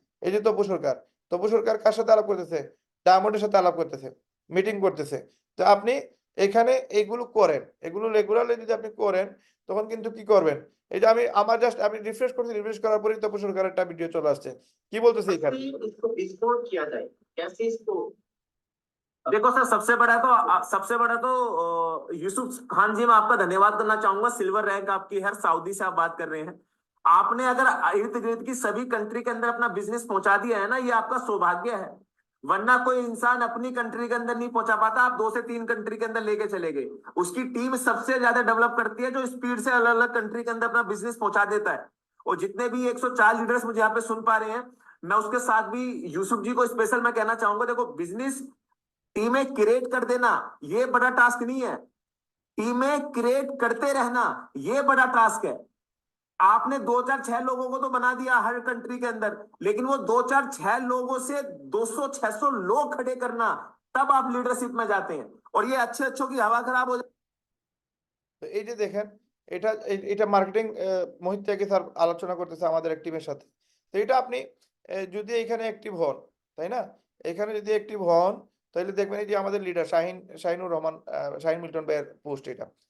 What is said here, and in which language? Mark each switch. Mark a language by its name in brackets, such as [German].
[Bangla] এই যে তপু সরকার, তপু সরকার কার সাথে আলাপ করতেছে? ডায়মন্ডের সাথে আলাপ করতেছে, মিটিং করতেছে। তো আপনি এখানে এইগুলো করেন, এগুলো রেগুলারলি যদি আপনি করেন তখন কিন্তু কি করবেন, এই যে আমার জাস্ট আমি রিফ্রেশ করছি, রিফ্রেশ করার পরেই তপু সরকারের একটা ভিডিও চলে আসছে। কি বলতেছে এখানে? [Hindi] इसको एक्सपोर्ट किया जाए, कैसे इसको? देखो सर, सबसे बड़ा तो यूसुफ खान जी, मैं आपका धन्यवाद करना चाहूंगा। सिल्वर रैंक आपकी है, सऊदी से आप बात कर रहे हैं। आपने अगर इर्द गिर्द की सभी कंट्री के अंदर अपना बिजनेस पहुंचा दिया है ना, ये आपका सौभाग्य है। वरना कोई इंसान अपनी कंट्री के अंदर नहीं पहुंचा पाता, आप 2 से 3 कंट्री के अंदर लेके चले गए। उसकी टीम सबसे ज्यादा डेवलप करती है जो स्पीड से अलग अलग कंट्री के अंदर अपना बिजनेस पहुंचा देता है। और जितने भी 104 लीडर्स मुझे यहाँ पे सुन पा रहे हैं, मैं उसके साथ भी यूसुफ जी को स्पेशल मैं कहना चाहूंगा, देखो बिजनेस टीमें क्रिएट कर देना ये बड़ा टास्क नहीं है, टीमें क्रिएट करते रहना ये बड़ा टास्क है। आपने 2-4-6 लोगों को तो बना दिया हर कंट्री के अंदर, लेकिन वो 2-4-6 लोगों से 200-600 लोग खड़े करना, तब आप लीडरशिप में जाते हैं। और ये अच्छे अच्छों की हवा खराब हो जाए। [Bangla] তো এই যে দেখেন, এটা মার্কেটিং মোহিত ত্যাগী স্যার আলোচনা করতেছে আমাদের এক টিমের সাথে। তো এটা আপনি যদি এখানে অ্যাক্টিভ হন, তাই না, এখানে যদি অ্যাক্টিভ হন তাহলে দেখবেন এই যে আমাদের লিডার শাহিনুর রহমান, শাহিন মিল্টন ভাইয়ের পোস্ট এটা।